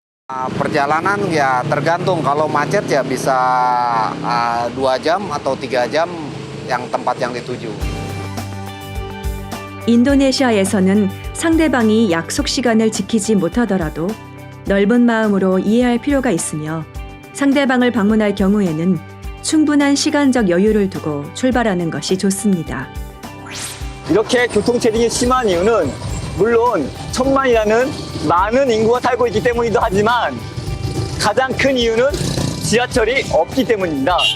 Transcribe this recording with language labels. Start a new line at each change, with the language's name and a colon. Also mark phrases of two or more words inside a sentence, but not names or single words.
Indonesian: Perjalanan ya tergantung, kalau macet ya bisa 2 jam atau 3 jam yang tempat yang dituju.
Korean: 인도네시아에서는 상대방이 약속 시간을 지키지 못하더라도 넓은 마음으로 이해할 필요가 있으며 상대방을 방문할 경우에는 충분한 시간적 여유를 두고 출발하는 것이 좋습니다. 이렇게 교통체증이 심한 이유는 물론 천만이라는 많은 인구가 살고 있기 때문이기도 하지만 가장 큰 이유는 지하철이 없기 때문입니다.